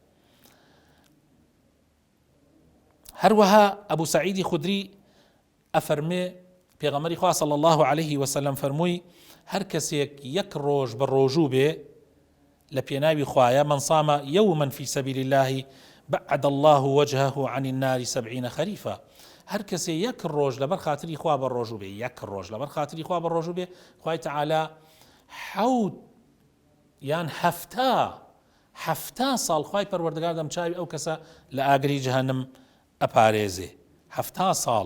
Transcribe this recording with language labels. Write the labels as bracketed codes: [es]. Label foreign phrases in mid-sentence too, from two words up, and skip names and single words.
[ckb] هەروەها ئەبوو سەعیدی خودری ئەفەرمێ پێغەمبەری خوا [ar] صلی الله عليه وسلم [ckb] فەرمووی هەر کەسێک یەک ڕۆژ بە ڕۆژوو بێ لە پێناوی خوایە [ar] من صام يوما في سبيل الله بعد الله وجهه عن النار 70 خريفا. [ckb] هەر کەسێ یەک ڕۆژ لەبەر خاتری خوا بە ڕۆژوو بێ، یەک ڕۆژ لەبەر خاتری خوا بە ڕۆژوو بێ، خوای تەعالا حەوت یان هەفتا ساڵ خوای پەروەردگار دەمچاوی ئەو کەسە لە ئاگری جەهەنم ئەپارێزێ. هەفتا ساڵ.